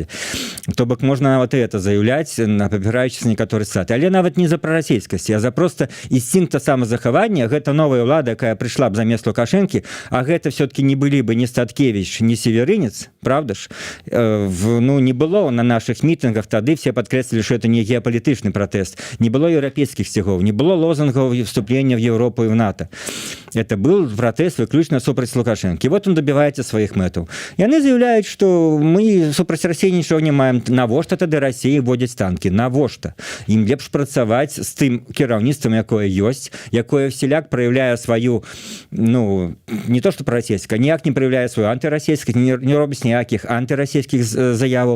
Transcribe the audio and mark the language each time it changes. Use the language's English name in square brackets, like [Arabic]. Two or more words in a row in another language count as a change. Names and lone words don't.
[Belarusian] То бок можна нават і это заяўляць, апіраючыся на некаторыя цытаты, але нават не за прарасійскасць, а за просто інстынкта самазахавання. Гэта новая ўлада, якая прыйшла б замест Лукашэнкі, а гэта все-таки не былі бы ні Статкевич, ні Северынец, правда ж? Ну, не было на наших мітынгах, тады все падкрэслілі, што это не геапалітычны пратэст, не было еўрапейскіх сцягоў, не было лозунгаў вступлення [Russian] в Европу и в НАТО. Это был [Belarusian] пратэст выключна супраць Лукашэнкі. [Russian] Вот он [Belarusian] добіваецца сваіх мэтаў. Яны заявляюць, што мы супраць Расіі нічого не маем. Навошта тады Расіі водзяць танкі? Навошта? Ім лепш працаваць з тым кіраўніцтвам, якое ёсць, якое всяляк праяўляе сваю, ну, не то што прарасійска, ніяк не праяўляе сваю антырасійскасць, не робіць ніякіх антырасійскіх заяваў.